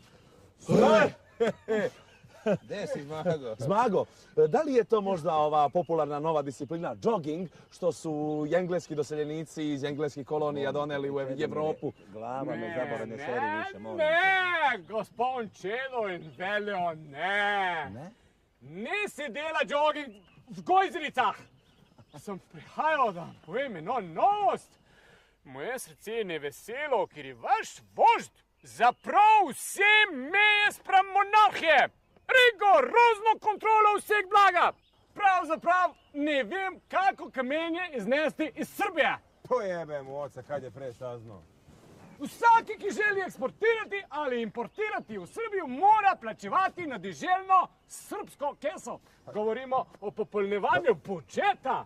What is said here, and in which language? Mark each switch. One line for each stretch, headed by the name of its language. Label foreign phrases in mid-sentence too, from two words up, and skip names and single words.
Serbian: Gde si, Zmago? Zmago, da li je to možda ova popularna nova disciplina jogging, što su engleski doseljenici iz engleskih kolonija doneli u Evropu? Glava me zabole, ne seri više, molim te.
Slovenian: Ne, gospodin Čelovin velio, ne. Ne? Nisi dela jogging v Gojzricah. Sem prihajal, da povem eno novost. Moje srce je neveselo, ker je vaš vožd zaprav vse meje sprem monarhije. Rigorozno kontrolo vseh blaga. Pravzaprav ne vem, kako kamenje iznesti iz Srbije.
Serbian: Pojebe mu oca, kad je pre saznao.
Slovenian: Vsaki, ki želi eksportirati ali importirati v Srbiju, mora plačevati na deželno srpsko keso. Govorimo o popolnjevanju budžeta.